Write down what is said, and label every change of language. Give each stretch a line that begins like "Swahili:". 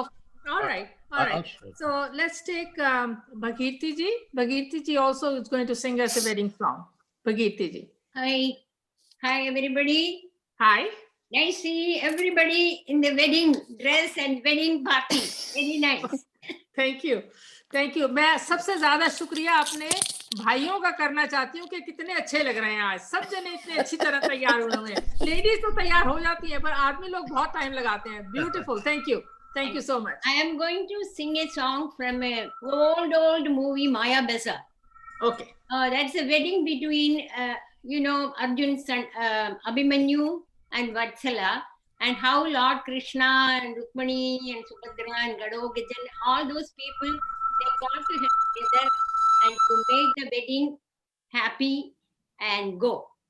English: Oh, all right, all right. So let's take Bhagirti ji. Bhagirti ji also is going to sing us a wedding song. Bhagirti ji. Hi. Hi, everybody. Hi. Nice to see everybody in the wedding dress and wedding party. Very nice. Thank you. Thank you.
Hindi: मैं सबसे ज्यादा शुक्रिया अपने भाइयों का करना चाहती हूँ कि कितने अच्छे लग रहे हैं आज। सब जने इतने अच्छी तरह तैयार हुए हैं। लेडीज तो तैयार हो जाती हैं, पर आदमी लोग बहुत टाइम लगाते हैं।
English: Beautiful. Thank you. Thank you so much. I am going to sing a song from a old movie, Maya Besa. Okay. That's a wedding between, Arjun's son, Abhimanyu and Vatsala, and how Lord Krishna and Rukmani and Subhadra and Gadogajan, all those people, they got together and to make the wedding happy and go.